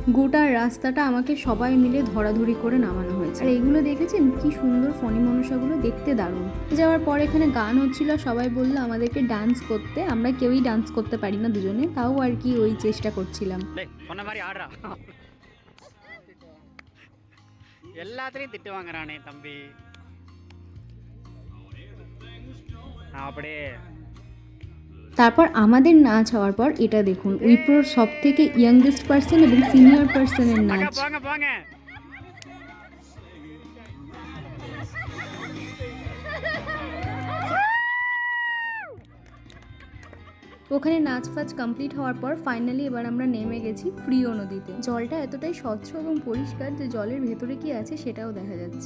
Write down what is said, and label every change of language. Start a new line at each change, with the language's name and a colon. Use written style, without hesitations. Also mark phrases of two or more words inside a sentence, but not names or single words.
Bangla: গোটা রাস্তাটা আমাকে সবাই মিলে ধরাধরি করে নামানো হয়েছে। আর এইগুলো দেখেছেন কি সুন্দর ফণি মনসাগুলো, দেখতে দারুণ। যাওয়ার পর এখানে গান হচ্ছিল, সবাই বললো আমাদেরকে ডান্স করতে। আমরা কেউই ডান্স করতে পারি না দুজনে, তাও আর কি ওই চেষ্টা করছিলাম।
Tamil: எல்லாத்துலேயும் திட்டு வாங்குறானே தம்பி. நான் அப்படியே
Bangla: তারপর আমাদের নাচ হওয়ার পর এটা দেখুন, উইপ্রোর সব থেকে
English: youngest person
Bangla: এবং
English: senior person's
Tamil: அக்கா
Bangla: নাচ।
Tamil: போங்க போங்க.
Bangla: ওখানে নাচ ফাচ কমপ্লিট হওয়ার পর ফাইনালি এবার আমরা নেমে গেছি প্রিয় নদীতে। জলটা এতটাই স্বচ্ছ এবং পরিষ্কার যে জলের ভেতরে কি আছে সেটাও দেখা যাচ্ছে।